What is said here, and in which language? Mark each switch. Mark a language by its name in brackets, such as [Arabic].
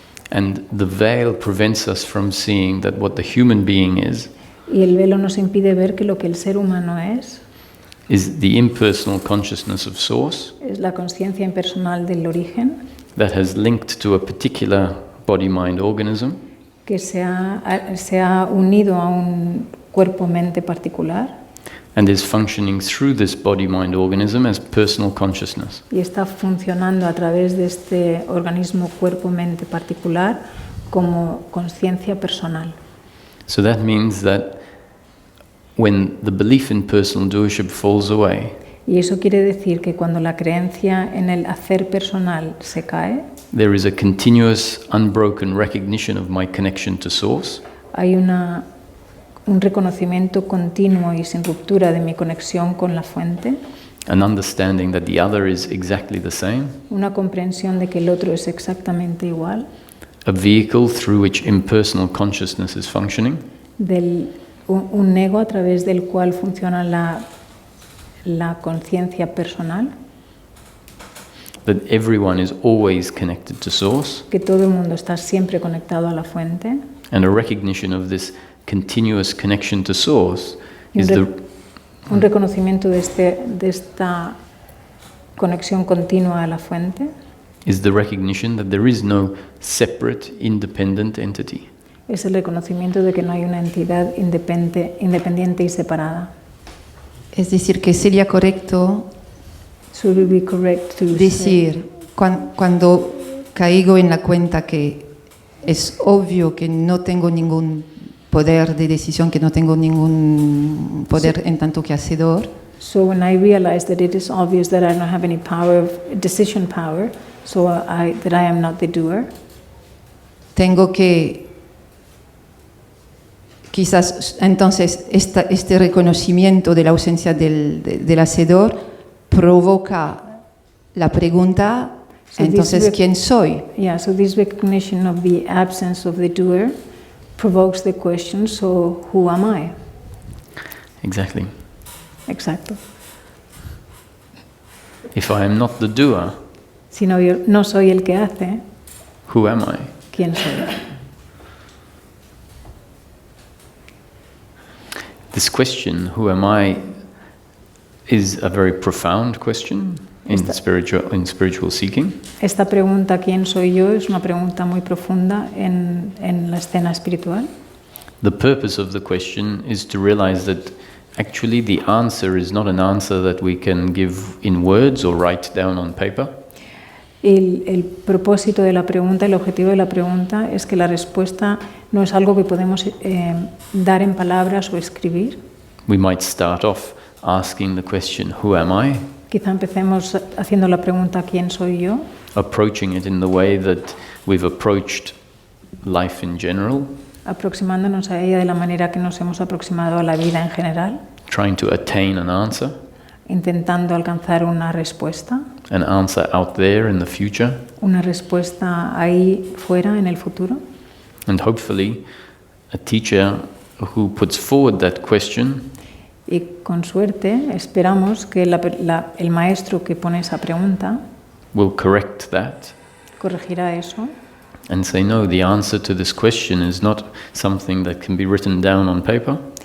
[English] and the veil prevents us from seeing that what the human being [Spanish] y el velo nos impide ver que lo que el ser humano es [English] the impersonal consciousness of source [Spanish] la conciencia impersonal del origen, [English] that has linked to a particular body-mind organism [Spanish] que se ha unido a un cuerpo-mente particular [English] and is functioning through this body-mind organism as personal consciousness. [Spanish] y está funcionando a través de este organismo cuerpo-mente particular como conciencia personal. [English] So that means that when the belief in personal doership falls away, [Spanish] Y eso quiere decir que cuando la creencia en el hacer personal se cae, [English] there is a continuous, unbroken recognition of my connection to Source, [Spanish] hay un reconocimiento continuo y sin ruptura de mi conexión con la fuente, [English] an understanding that the other is exactly the same, [Spanish] una comprensión de que el otro es exactamente igual, [English] a vehicle through which impersonal consciousness is functioning, [Spanish] un ego a través del cual funciona la conciencia personal, [English] that everyone is always connected to Source, [Spanish] que todo el mundo está siempre conectado a la fuente, [English] and a recognition of this continuous connection to Source [Spanish] y [English] is [Spanish] un reconocimiento de esta conexión continua a la fuente, [English] is the recognition that there is no separate, independent entity. [Spanish] es el reconocimiento de que no hay una entidad independiente y separada. Es decir, que sería correcto [English] So it would be correct to [Spanish] decir, cuando caigo en la cuenta que es obvio que no tengo ningún poder de decisión, que no tengo ningún poder en tanto que hacedor, [English] So when I realize that it is obvious that I don't have any decision power, so that I am not the doer, [Spanish] tengo que quizás entonces este reconocimiento de la ausencia del hacedor provoca la pregunta, [English] So [Spanish] entonces, ¿quién soy? [English] Yeah, so this recognition of the absence of the doer provokes the question, so who am I? Exactly. [Spanish] Exacto. [English] If I am not the doer, [Spanish] Si no, yo no soy el que hace, [English] who am I? [Spanish] ¿quién soy? [English] This question, who am I, is a very profound question in spiritual seeking. [Spanish] Esta pregunta, ¿quién soy yo?, es una pregunta muy profunda en la escena espiritual. [English] The purpose of the question is to realize that actually the answer is not an answer that we can give in words or write down on paper. [Spanish] El propósito de la pregunta, el objetivo de la pregunta es que la respuesta no es algo que podemos dar en palabras o escribir. [English] We might start off asking the question, who am I? [Spanish] Quizá empecemos haciendo la pregunta ¿quién soy yo? [English] Approaching it in the way that we've approached life in general, [Spanish] Aproximándonos a ella de la manera que nos hemos aproximado a la vida en general, [English] trying to attain an answer [Spanish] alcanzar una respuesta [English] out there in the future, [Spanish] una respuesta ahí fuera en el futuro. [English] and hopefully a teacher who puts forward that question [Spanish] Y con suerte esperamos que el maestro que pone esa pregunta [English] will correct that [Spanish] corregirá eso [English] and say, no, the answer to this question is not something that can be written down on paper.